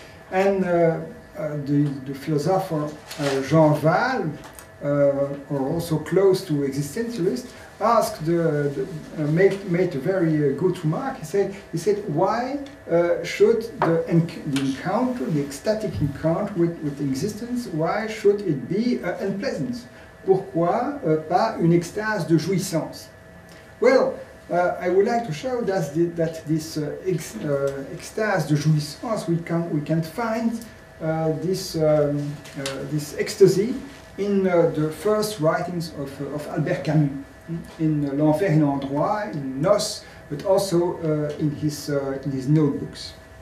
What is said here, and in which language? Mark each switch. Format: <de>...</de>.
<en>And the philosopher Jean Val, or also close to existentialist, asked made a very good remark. He said, why should the encounter, the ecstatic encounter with existence, why should it be unpleasant?</en> <fr>Pourquoi pas une extase de jouissance?</fr> <en>Well, I would like to show that this</en> <fr>extase de jouissance,</fr> <en>we can find this ecstasy in the first writings of Albert Camus, in L'Enfer et l'Endroit, in Nos, but also in his notebooks.</en>